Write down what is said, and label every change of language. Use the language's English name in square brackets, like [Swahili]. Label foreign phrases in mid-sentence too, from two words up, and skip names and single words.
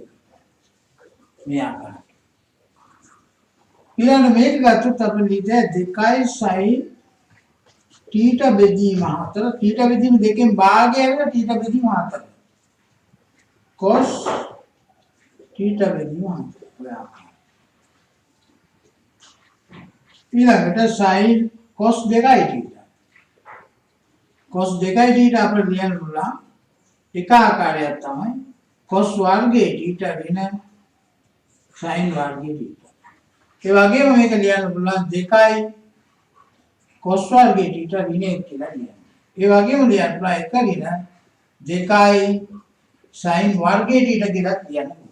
[Sinhala] මේ ආකාරයට. ඊළඟ මේක ගත්තොත් අපි ලියන්නේ 2 sin θ බෙදීම 4 θ බෙදීම 2කින් භාගය වෙන θ බෙදීම 4 cos θ බෙදීම 4. ඊළඟට sin cos 2 θ. cos 2 θ අපිට ලියන්න පුළුවන් එක ආකාරයක් තමයි cos වර්ගයේ θ වෙන sin වර්ගයේ θ. ඒ වගේම මේක ලියන්න පුළුවන් 2යි cos වර්ගයේ θ ඍණ 1 කියලා ලියන්න. ඒ වගේම ලියන්න පුළුවන් 1 ඍණ 2යි sin වර්ගයේ θ කියලා ලියන්න පුළුවන්.